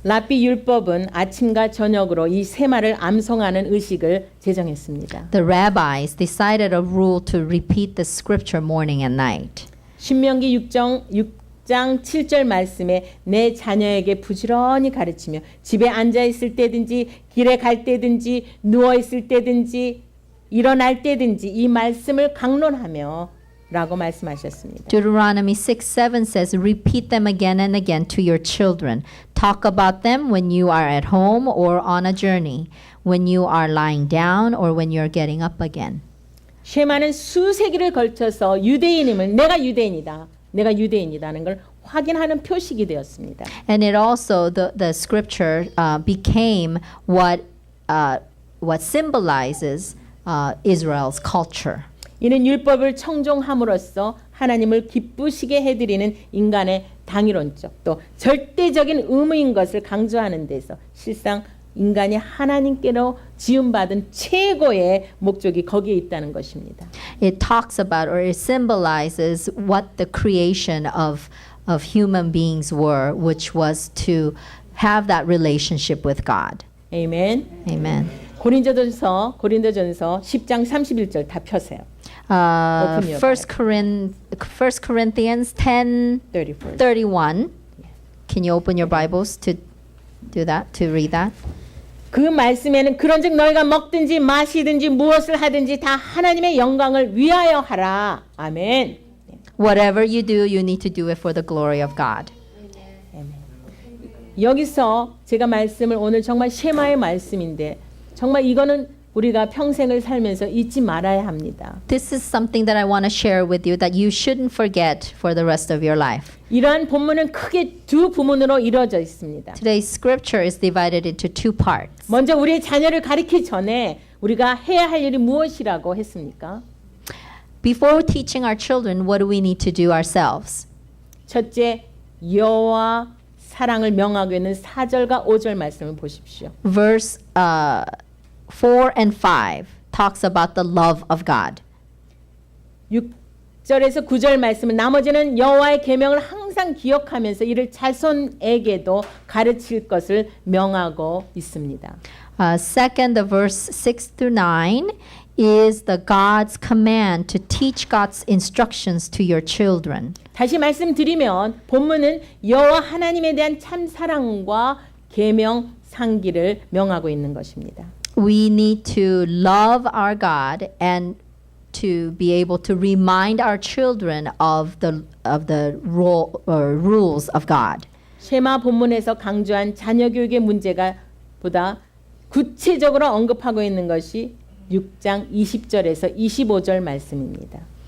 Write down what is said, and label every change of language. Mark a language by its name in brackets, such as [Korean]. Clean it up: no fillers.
[Korean] 랍비 율법은 아침과 저녁으로 이 세 말을 암송하는 의식을 제정했습니다. [English] The rabbis decided a rule to repeat the scripture morning and night. [Korean] 신명기 6장 7절 말씀에 내 자녀에게 부지런히 가르치며 집에 앉아 있을 때든지 길에 갈 때든지 누워 있을 때든지 일어날 때든지 이 말씀을 강론하며 라고 말씀하셨습니다. [English] Deuteronomy 6:7 says, repeat them again and again to your children. Talk about them when you are at home or on a journey, when you are lying down or when you're getting up again. [Korean] 쉐마는 수세기를 걸쳐서 유대인임을 내가 유대인이다는 걸 확인하는 표식이 되었습니다. [English] And it also the scripture became what symbolizes Israel's culture. [Korean] 이는 율법을 청종함으로써 하나님을 기쁘시게 해드리는 인간의 당위론적 또 절대적인 의무인 것을 강조하는 데서 실상 인간이 하나님께로 지음받은 최고의 목적이 거기에 있다는 것입니다. [English] It talks about or it symbolizes what the creation of human beings were, which was to have that relationship with God. [Korean] 아멘. [English] Amen. [Korean] 고린도전서 10장 31절 다 펴세요. [English] Open your 1 Corinthians 10:31. Can you open your Bibles to do that, to read that? [Korean] 그 말씀에는 그런즉 너희가 먹든지 마시든지 무엇을 하든지 다 하나님의 영광을 위하여 하라. 아멘. [English] Whatever you do, you need to do it for the glory of God. [Korean] 여기서 제가 말씀을 오늘 정말 쉐마의 말씀인데 정말 이거는 우리가 평생을 살면서 잊지 말아야 합니다. [English] This is something that I want to share with you that you shouldn't forget for the rest of your life. [Korean] 이러한 본문은 크게 두 부문으로 이루어져 있습니다. [English] Today's scripture is divided into two parts. [Korean] 먼저 우리의 자녀를 가르치기 전에 우리가 해야 할 일이 무엇이라고 했습니까? [English] Before teaching our children, what do we need to do ourselves? [Korean] 첫째, 여호와 사랑을 명하고 있는 4절과 5절 말씀을 보십시오. [English] Verse 4 and 5 talks about the love of God. [Korean] 6절에서 9절 말씀은 나머지는 여호와의 계명을 항상 기억하면서 이를 자손에게도 가르칠 것을 명하고 있습니다. [English] Second, the verse 6 through 9 is the God's command to teach God's instructions to your children. [Korean] 다시 말씀드리면 본문은 여호와 하나님에 대한 참 사랑과 계명 상기를 명하고 있는 것입니다. [English] We need to love our God and to be able to remind our children of the rules of God. [Korean] 쉐마 본문에서 강조한 자녀 교육의 문제가 보다 구체적으로 언급하고 있는 것이 6장 20절에서 25절 말씀입니다.